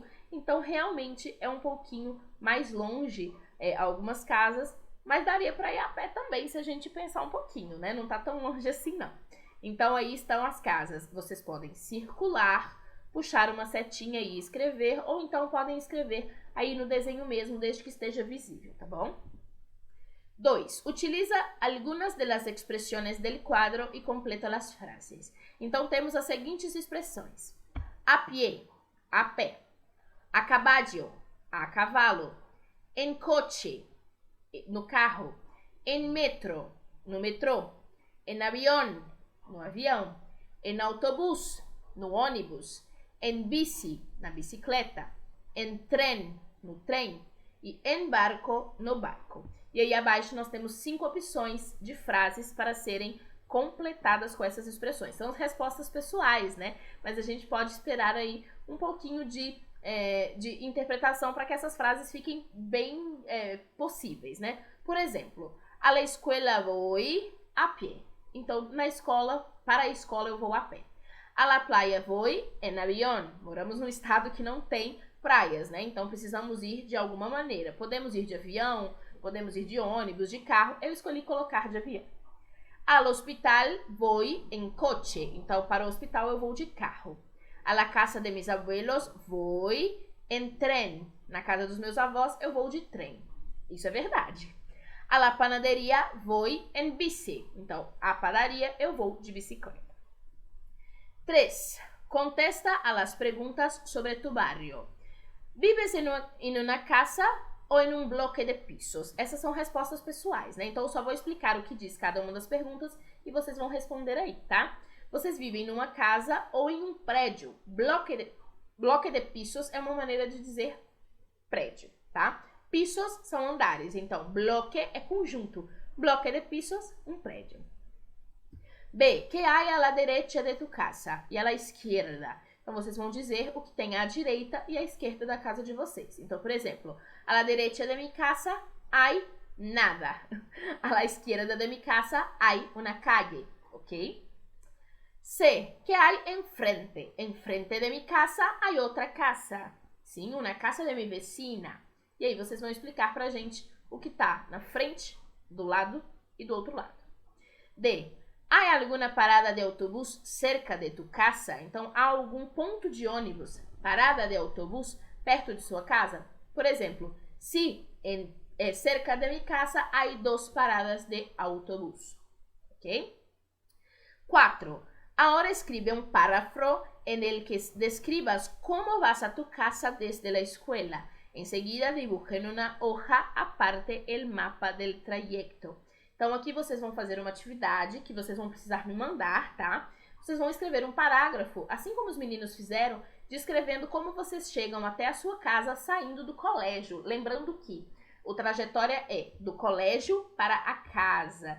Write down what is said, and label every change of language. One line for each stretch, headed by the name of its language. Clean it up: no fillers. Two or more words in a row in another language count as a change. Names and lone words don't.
Portuguese: Então, realmente é um pouquinho mais longe algumas casas, mas daria para ir a pé também, se a gente pensar um pouquinho, né? Não tá tão longe assim, não. Então, aí estão as casas. Vocês podem circular, puxar uma setinha e escrever, ou então podem escrever aí no desenho mesmo, desde que esteja visível, tá bom? 2.
Spanish: Utiliza algunas de las expresiones del cuadro y completa las frases.
Portuguese: Então, temos as seguintes expressões.
Spanish: A pie,
Portuguese: a pé.
Spanish: A caballo,
Portuguese: a cavalo.
Spanish: En coche,
Portuguese: no carro.
Spanish: En metro,
Portuguese: no metrô.
Spanish: En avión,
Portuguese: no avião.
Spanish: En autobús,
Portuguese: no ônibus.
Spanish: En bici,
Portuguese: na bicicleta.
Spanish: En tren,
Portuguese: no trem.
Spanish: E en barco,
Portuguese: no barco. E aí abaixo nós temos 5 opções de frases para serem completadas com essas expressões. São as respostas pessoais, né? Mas a gente pode esperar aí um pouquinho de interpretação para que essas frases fiquem bem possíveis, né? Por exemplo,
Spanish: a la escuela voy a pie.
Portuguese: Então, para a escola eu vou a pé.
Spanish: A la playa voy en avión.
Portuguese: Moramos num estado que não tem praias, né? Então precisamos ir de alguma maneira. Podemos ir de avião, podemos ir de ônibus, de carro. Eu escolhi colocar de avião.
Spanish: Al hospital voy en coche.
Portuguese: Então, para o hospital eu vou de carro.
Spanish: A la casa de mis abuelos voy en tren.
Portuguese: Na casa dos meus avós eu vou de trem. Isso é verdade.
Spanish: A la panadería voy en bici.
Portuguese: Então, a padaria eu vou de bicicleta. 3.
Spanish: Contesta a las preguntas sobre tu barrio. Vives en una casa
Portuguese: ou em um
Spanish: bloque de pisos?
Portuguese: Essas são respostas pessoais, né? Então, eu só vou explicar o que diz cada uma das perguntas e vocês vão responder aí, tá? Vocês vivem numa casa ou em um prédio.
Spanish: Bloque de pisos
Portuguese: é uma maneira de dizer prédio, tá? Pisos são andares, então bloque é conjunto.
Spanish: Bloque de pisos,
Portuguese: um prédio. B.
Spanish: Que hay a la derecha de tu casa e a la izquierda?
Portuguese: Então, vocês vão dizer o que tem à direita e à esquerda da casa de vocês. Então, por exemplo,
Spanish: a la derecha de mi casa hay nada. A la izquierda de mi casa hay una calle, ¿ok? C. Que hay enfrente? Enfrente de mi casa hay otra casa. Sim, una casa de mi vecina.
Portuguese: E aí, vocês vão explicar pra gente o que tá na frente, do lado e do outro lado. D. Há alguma
Spanish: parada de autobús cerca de tu casa?
Portuguese: Então, há algum ponto de ônibus,
Spanish: parada de autobús,
Portuguese: perto de sua casa? Por exemplo, se
Spanish: cerca de mi casa há 2 paradas de autobús. Ok? 4. Ahora escribe un párrafo en el que describas cómo vas a tu casa desde la escuela. Enseguida dibuja en una hoja aparte el mapa del trayecto.
Portuguese: Então, aqui vocês vão fazer uma atividade que vocês vão precisar me mandar, tá? Vocês vão escrever um parágrafo, assim como os meninos fizeram, descrevendo como vocês chegam até a sua casa saindo do colégio. Lembrando que O trajetória é do colégio para a casa.